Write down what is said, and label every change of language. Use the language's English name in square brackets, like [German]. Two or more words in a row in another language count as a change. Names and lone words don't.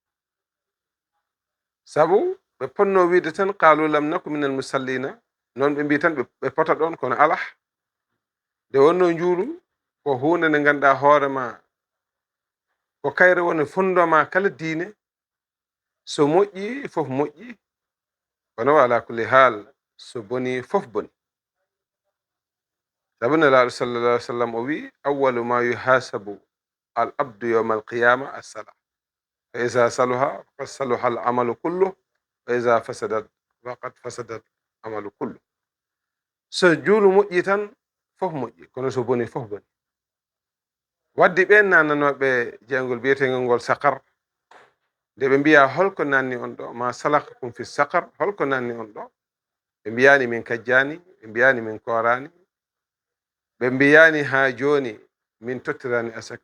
[Fula] sabu ɓe ponno wiide tan [Arabic] قالوا لم نك من المصلين [Fula] non ɓe mbi tan ɓe pota ɗon kono ala nde wonno njuulu ko hunde nde ganduɗa hoorema ko kayre woni fondoma kala diine so moƴƴi fof moƴƴi kono ala kulli hal so boni fof boni sabu nelaɗo [Arabic] صلى الله عليه وسلم [Fula] o wi [Arabic] أول ما يحاسب العبد يوم القيامة الصلاة فإذا صلحت فقد صلح العمل كله وإذا فسدت فقد فسد العمل كله [Fula] wa iza fasadat faqad fasadat amalu kullu so juulu moƴƴi tan fof moƴƴi kono so boni fof boni waddi ɓen nananoɓe jeyngol biyetegol ngol sakar nde ɓe mbiya holko nanni on ɗo [Arabic] ما سلككم في سقر, [Fula] holko nanni on ɗo? ɓe mbiyani min kajjani, ɓe mbiyani min korani, ɓe mbiyani ha joni min tottirani asaka.